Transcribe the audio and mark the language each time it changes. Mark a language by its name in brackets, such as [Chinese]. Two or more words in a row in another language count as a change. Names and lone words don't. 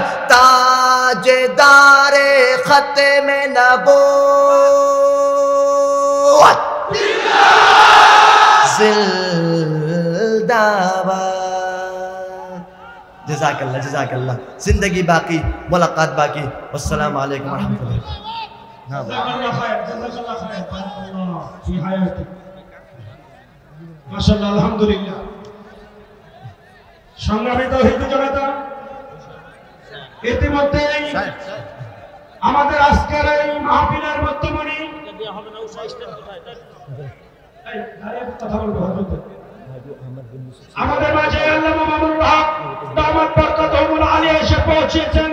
[Urdu] تاجدار ختم نبوت زندہ باد. [Arabic] جزاک اللہ, جزاک اللہ. [Urdu] زندگی باقی, ملاقات باقی. [Arabic] والسلام علیکم ورحمۃ اللہ. ما شاء الله، الحمد لله. [Bangla] সংগ্রামী তাওহীদ জনতা, ইতিমধ্যে আমাদের আজকের এই মাহফিলের মধ্যমণি আমাদের মাঝে আল্লামা মামুনুল হক [Arabic] دامت بركاته العالية [Bangla] এসে পৌঁছেছেন.